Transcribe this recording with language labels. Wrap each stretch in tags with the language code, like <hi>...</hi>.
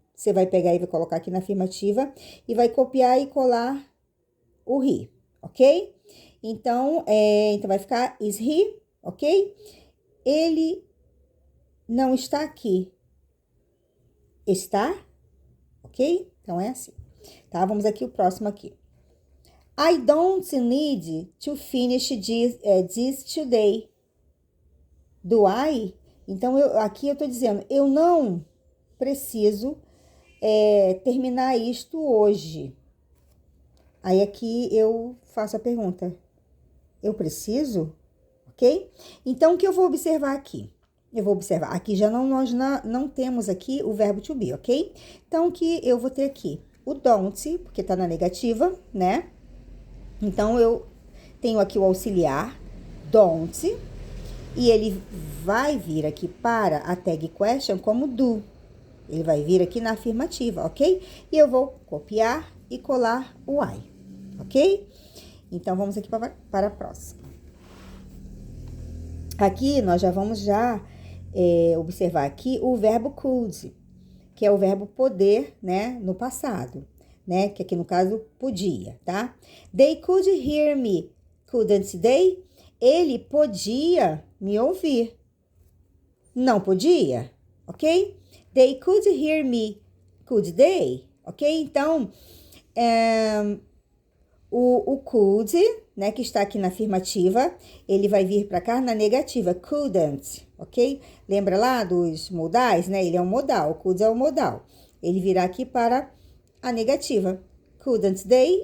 <pt>Você vai pegar e vai colocar aqui na afirmativa e vai copiar e colar o he. Ok? Então, vai ficar is he, ok? Ele não está aqui. Está? Ok? Então, é assim. Tá? Vamos aqui o próximo aqui.</pt> <en>I don't need to finish this today. Do I?</en> <pt>Então, aqui eu tô dizendo, eu não preciso terminar isto hoje. Aí, aqui eu faço a pergunta. Eu preciso? Ok? Então, o que eu vou observar aqui? Eu vou observar. Aqui nós não temos aqui o verbo to be, ok? Então, o que eu vou ter aqui? O don't, porque tá na negativa, né? Então, eu tenho aqui o auxiliar, don't. E ele vai vir aqui para a tag question como do. Ele vai vir aqui na afirmativa, ok? E eu vou copiar e colar o I, ok? Então, vamos aqui para a próxima. Aqui, nós já vamos observar aqui o verbo could, que é o verbo poder, né, no passado, né? Que aqui, no caso, podia, tá?</pt> <en>They could hear me, couldn't they?</en> <pt>Ele podia me ouvir.</pt> <en>Não podia, ok? They could hear me, could they?</en> <pt>Ok? Então, o could, né, que está aqui na afirmativa, ele vai vir para cá na negativa, couldn't, ok? Lembra lá dos modais, né? Ele é um modal, o could é um modal. Ele virá aqui para a negativa, couldn't they?</pt>